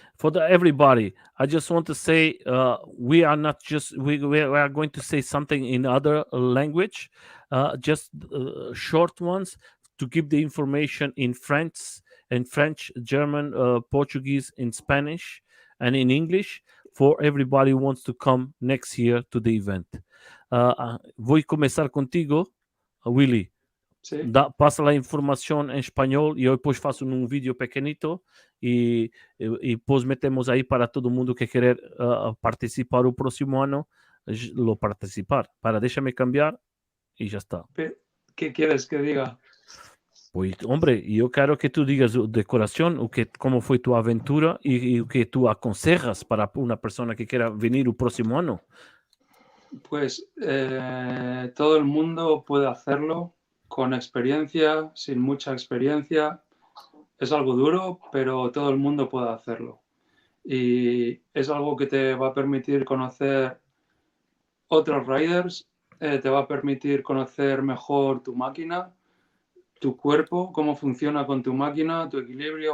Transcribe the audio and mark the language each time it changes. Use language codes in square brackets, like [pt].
[en] For everybody, I just want to say we are not just we are going to say something in other language, just short ones to give the information in French, German, Portuguese, in Spanish, and in English for everybody who wants to come next year to the event. [es] Voy a comenzar contigo, Willy. Sí. [pt] Passa a informação em espanhol e eu depois faço num vídeo pequenito e depois metemos aí para todo mundo que querer participar o próximo ano, [es] lo participar. Déjame cambiar [pt] e já está. [es] ¿Qué quieres que diga? Pues, hombre, [pt] eu quero que tu digas de coração como foi tua aventura e o que tu aconselhas para uma pessoa que queira venir o próximo ano. [es] Pues todo el mundo puede hacerlo con experiencia, sin mucha experiencia. Es algo duro, pero todo el mundo puede hacerlo. Y es algo que te va a permitir conocer otros riders, te va a permitir conocer mejor tu máquina, tu cuerpo, cómo funciona con tu máquina, tu equilibrio.